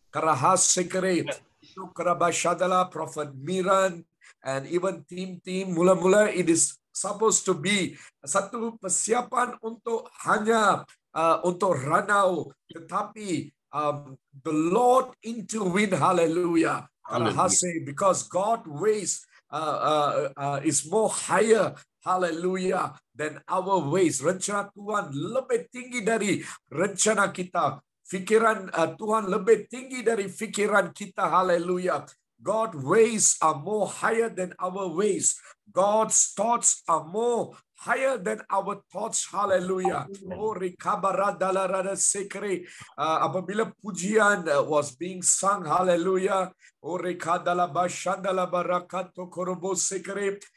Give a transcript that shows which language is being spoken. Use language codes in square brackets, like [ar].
[en] Karahas sekere, itu kerabashadala, Prophet Miran, and even team [ms] mula-mula [en] it is supposed to be [ms] satu persiapan untuk hanya untuk Ranau, tetapi [en] the Lord intervene, hallelujah. Because God ways is more higher, hallelujah, than our ways. [ms] Rencana Tuhan lebih tinggi dari rencana kita. Fikiran Tuhan lebih tinggi dari fikiran kita, hallelujah. [en] God's ways are more higher than our ways. God's thoughts are more higher than our thoughts, hallelujah. Oh, rikabaradala sekre. [ms] Apabila pujian [en] was being sung, hallelujah. Oh, rikadala bashandala barakato korobo sekre.